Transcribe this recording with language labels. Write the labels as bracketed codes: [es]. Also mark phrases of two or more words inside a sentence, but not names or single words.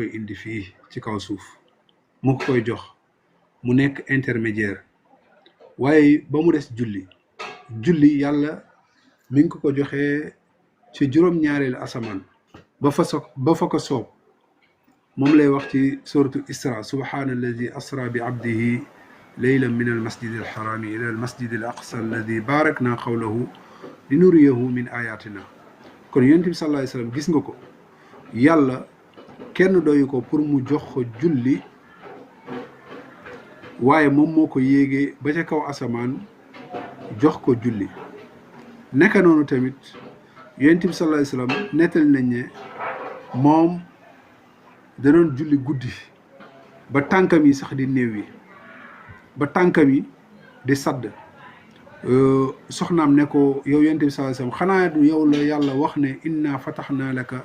[wo] koy indi fii ci kaw suuf mu ko koy jox mu nekk intermédiaire waaye ba mu des julli yàlla mi ngi ko joxee ci juróom-ñaareelu asamaan ba fa ko soob moom lay wax ci [ar] سورة الإسراء سبحان الذي أسرى بعبده ليلا من المسجد الحرام إلى المسجد الأقصى الذي باركنا حوله لنريه من آياتنا [wo] kon yonent bi [ar] صلى الله عليه وسلم [wo] gis nga ko yàlla kenn doyu ko pour mu jox ko julli waaye moom moo ko yéegee ba ca kaw asamaan jox ko julli naka noonu tamit yonent bi [ar] صلى الله عليه وسلم [wo] nettali nañ ne moom da doon julli guddi ba tànkam yi sax di néew yi ba tànkam yi di sadd soxnaam ne ko yow yonent bi [ar] صلى الله عليه وسلم [wo] xanaa du yow la yàlla wax ne [ar] إنا فتحنا لك